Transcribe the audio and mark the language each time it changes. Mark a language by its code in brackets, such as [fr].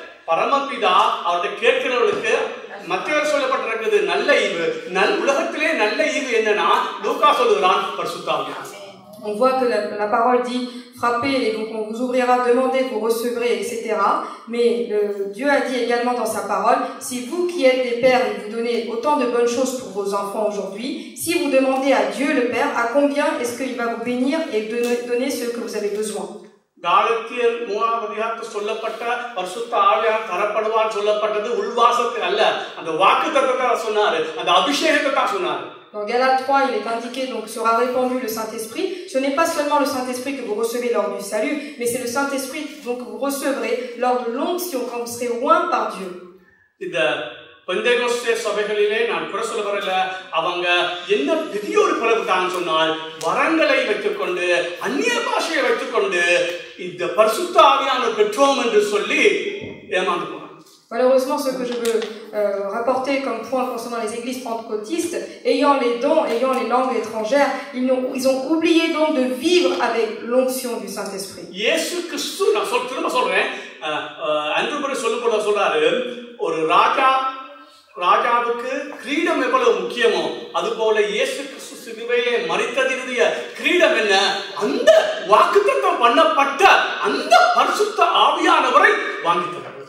[ta] பரமபிதா அவர்கிட்ட கேட்கிறவர்களுக்கு மத்தேயுவில் சொல்லப்பட்டிருக்கிறது நல்ல ஈவு. உலகத்திலே நல்ல ஈவு என்னன்னா லூக்கா சொல்லுகிறான் பரிசுத்த ஆவியானவர். [fr] On voit que la parole dit frappez et donc on vous ouvrira, demandez, vous recevrez, etc. Mais Dieu a dit également dans sa parole, si vous qui êtes des pères et vous donnez autant de bonnes choses pour vos enfants aujourd'hui, si vous demandez à Dieu le Père, à combien est-ce qu'il va vous bénir et donner ce que vous avez besoin. [ta] காலத்தியர் 3ஆம் அதிகாரத்தில் சொல்லப்பட்ட பரிசுத்த ஆவியானவர் தரப்படுவார் சொல்லப்பட்டது உள்வாசத்துக்கு அல்ல, அந்த வாக்குத்தத்தத்தை சொன்னாரு, அந்த அபிஷேகத்தை தான் சொன்னாரு. [fr] Dans Galates 3, il est indiqué, donc sera répandu le Saint-Esprit. Ce n'est pas seulement le Saint-Esprit que vous recevez lors du salut, mais c'est le Saint-Esprit donc, que vous recevrez lors de l'onction, quand vous serez oint par Dieu. [ta] இந்த பெந்தேகோஸ்தே சபைகளிலே நான் குறை சொல்ல வரல, அவங்க என்ன பெரிய ஒரு பிளவுதான் சொன்னால் வரங்களை வைத்துக்கொண்டு அந்நிய பாஷையை வைத்துக்கொண்டு இந்த பரிசுத்த ஆவியானவர் பெற்றோம் என்று சொல்லி ஏமாந்து போனாங்க. [fr] Malheureusement, ce que je veux rapporter comme point concernant les églises pentecôtistes, ayant les dons, ayant les langues étrangères, ils ont oublié donc de vivre avec l'onction du Saint-Esprit. [ta] இயேசு கிறிஸ்து, நான் திரும்ப சொல்றேன், அன்றுபடி சொல்லும்போது சொல்றாரு, ஒரு ராஜாவுக்கு கிரீடம் எவ்வளவு முக்கியமோ அதுபோல இயேசு கிறிஸ்து சிலுவையிலே மரித்ததினுடைய கிரீடம் என்ன? அந்த வாக்குத்தத்தம் பண்ணப்பட்ட அந்த பரிசுத்த ஆவியானவரை வாங்கி தர.